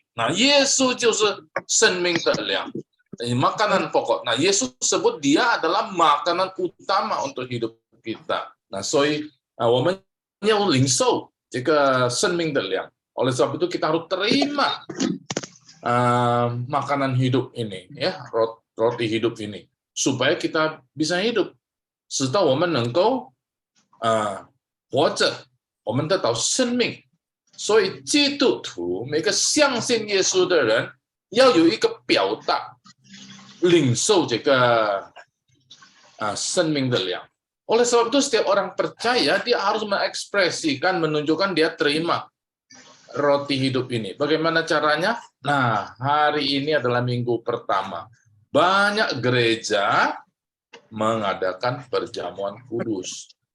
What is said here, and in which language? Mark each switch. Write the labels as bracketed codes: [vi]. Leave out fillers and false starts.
[zh] 那耶稣就是生命的粮， [id] makanan pokok。 [zh] 那耶稣 [id] sebut dia adalah makanan utama untuk hidup kita。 [zh] 那所以我们要领受这个生命的粮。 [id] oleh sebab itu kita harus terima makanan hidup ini ya， roti hidup ini supaya kita bisa hidup， [zh] 直到我们能够活着，我们得到生命。所以基督徒每个相信耶稣的人要有一个表达，领受这个生命的粮。 [id] oleh sebab itu setiap orang percaya dia harus mengekspresikan, menunjukkan dia terima roti hidup ini. Bagaimana caranya? Nah, hari ini adalah minggu pertama. Banyak gereja mengadakan perjamuan kudus.